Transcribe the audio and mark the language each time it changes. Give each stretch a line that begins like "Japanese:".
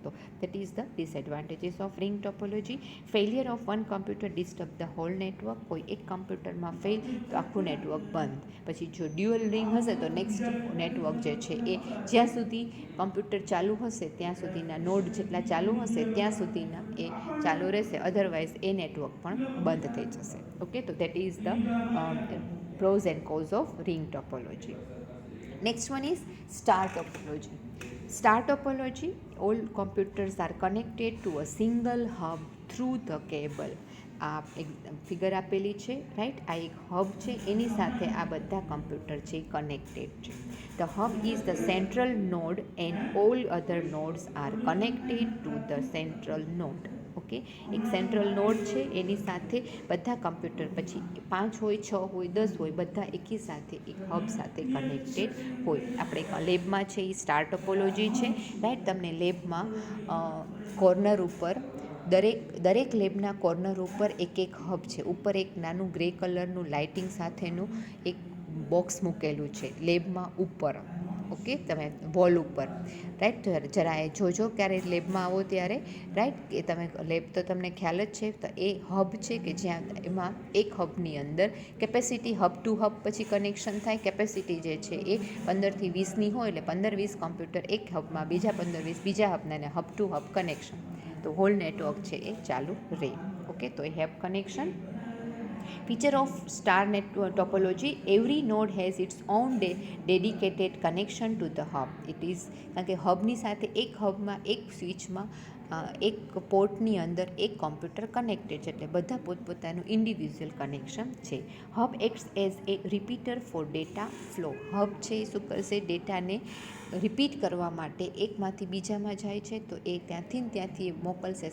English: તો that is the disadvantages of ring topology. Failure of one computer disturb the whole network.
Gujarati: કોઈ એક કોમ્પ્યુટરમાં fail તો આખું નેટવર્ક બંધ. પછી જો ડ્યુઅલ રિંગ હશે તો નેક્સ્ટ નેટવર્ક જે છે એ જ્યાં સુધી કોમ્પ્યુટર ચાલુ હશે ત્યાં સુધીના નોડ જેટલા ચાલુ હશે ત્યાં સુધીના એ ચાલુ રહેશે, અધરવાઇઝ એ નેટવર્ક પણ બંધ થઈ જશે.
English: Okay, તો that is the pros and cons of ring topology. Next one is star topology. Star topology, all computers are connected to a single hub through the cable.
Gujarati: આ એક ફિગર આપેલી છે, right. આ એક હબ છે, એની સાથે આ બધા કમ્પ્યુટર છે એ કનેક્ટેડ છે.
English: The hub is the central node and all other nodes are connected to the central node.
Gujarati: Okay, એક સેન્ટ્રલ નોડ છે એની સાથે બધા કમ્પ્યુટર, પછી 5 હોય, 6 હોય, 10 હોય, બધા એકી સાથે એક હબ સાથે કનેક્ટેડ હોય. આપણે લેબમાં છે એ સ્ટાર ટોપોલોજી છે, રાઈટ. તમને લેબમાં કોર્નર ઉપર દરેક લેબના કોર્નર ઉપર એક હબ છે. ઉપર એક નાનું ગ્રે કલરનું લાઇટિંગ સાથેનું એક બોક્સ મૂકેલું છે લેબમાં ઉપર. ઓકે, તમે વોલ ઉપર, રાઈટ. જરા એ જોજો ક્યારે લેબમાં આવો ત્યારે, રાઈટ. કે તમે લેબ તો તમને ખ્યાલ જ છે. તો એ હબ છે કે જ્યાં એમાં એક હબની અંદર કેપેસિટી હબ ટુ હબ પછી કનેક્શન થાય. કેપેસિટી જે છે એ 15થી 20ની હોય, એટલે 15-20 કોમ્પ્યુટર એક હબમાં, બીજા 15-20 બીજા હબના, ને હબ ટુ હબ કનેક્શન, તો હોલ નેટવર્ક છે એ ચાલુ રહે. ઓકે, તો એ have connection.
English: Feature of star network topology, every node has its own dedicated connection to the hub. It is
Gujarati: કારણ કે હબની સાથે એક હબમાં એક સ્વિચમાં એક પોર્ટની અંદર એક કોમ્પ્યુટર કનેક્ટેડ છે, એટલે બધા પોતપોતાનું ઇન્ડિવિજ્યુઅલ કનેક્શન છે.
English: Hub acts as a repeater for data flow.
Gujarati: Hub છે એ શું કરશે, ડેટાને રિપીટ કરવા માટે એકમાંથી બીજામાં જાય છે, તો એ ત્યાંથી મોકલશે.